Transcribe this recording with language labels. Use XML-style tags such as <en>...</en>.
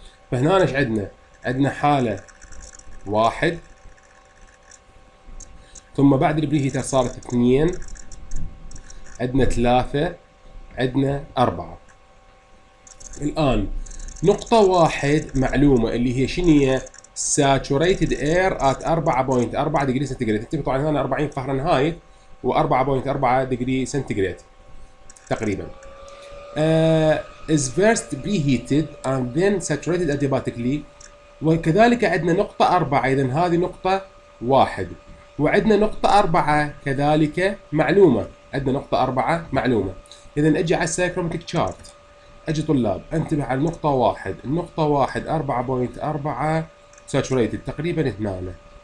<ar>فهنا ايش عندنا؟ عندنا حالة 1، ثم بعد البري هيتر صارت 2، عندنا 3، عندنا 4. الآن نقطة 1 معلومة اللي هي شنو هي؟</ar> <en>saturated air at 4.4</en> <ar>دقيقة سنتيغراد. انتبه طبعا هنا 40 فهرنهايت و4.4 دقيقة سنتيغراد تقريبا.</ar> <en>is first preheated and then saturated adiabatically.</en> <ar>وكذلك عندنا نقطة 4، إذا هذه نقطة 1، وعندنا نقطة 4 كذلك معلومة. عندنا نقطة 4 معلومة. إذا أجي على السايكرومتريك شارت، أجي طلاب انتبه على النقطة 1. النقطة 1 4.4</ar> <en>saturated</en> <ar>تقريبا هنا.</ar>